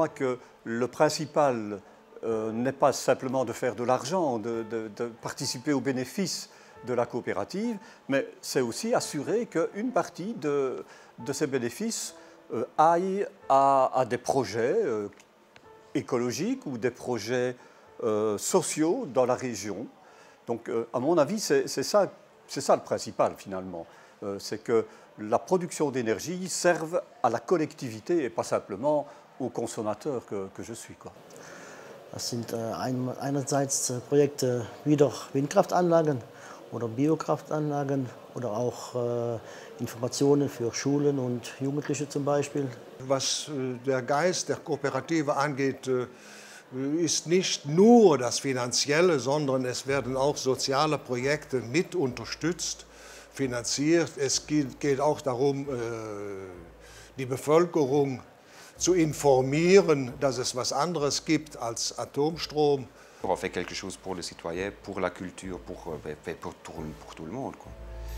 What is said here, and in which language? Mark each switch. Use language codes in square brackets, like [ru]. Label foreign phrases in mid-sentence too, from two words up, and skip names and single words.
[fr] moi que le principal n'est pas simplement de faire de l'argent, de participer aux bénéfices de la coopérative, mais c'est aussi assurer qu'une partie de ces bénéfices aille à des projets écologiques ou des projets sociaux dans la région. Donc à mon avis, c'est ça le principal finalement. C'est que la production d'énergie serve à la collectivité et pas simplement aux consommateurs que je suis. [de] Das sind einerseits Projekte wie doch Windkraftanlagen oder Biokraftanlagen oder auch Informationen für Schulen und Jugendliche zum Beispiel. Was der Geist der Kooperative angeht, ist nicht nur das Finanzielle, sondern es werden auch soziale Projekte mit unterstützt, finanziert. Es geht auch darum, die Bevölkerung zu informieren, dass es was anderes gibt als Atomstrom. [fr] On fait quelque chose pour les citoyens, pour la culture, pour tout le monde, quoi.